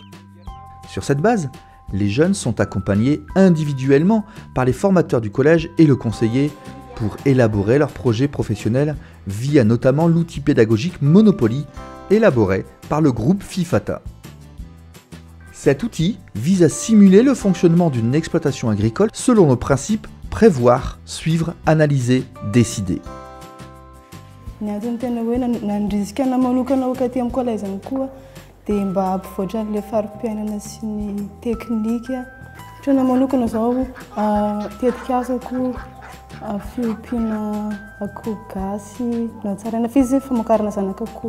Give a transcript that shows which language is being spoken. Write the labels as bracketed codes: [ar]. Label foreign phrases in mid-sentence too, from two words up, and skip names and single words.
[fr] Sur cette base, les jeunes sont accompagnés individuellement par les formateurs du collège et le conseiller pour élaborer leur projet professionnel via notamment l'outil pédagogique Monopoly élaboré par le groupe FIFATA. Cet outil vise à simuler le fonctionnement d'une exploitation agricole selon le principe prévoir, suivre, analyser, décider. [mg] Ny antony tena hoe nandrisika manokana ho aty amin'ny collège any koa dia mba hampivoatra an'ilay farim-piainana sy ny teknika. Trana manokana izao tetika asako fiompiana akoho gasy na tsaraina fizy famokarana zanak'akoho.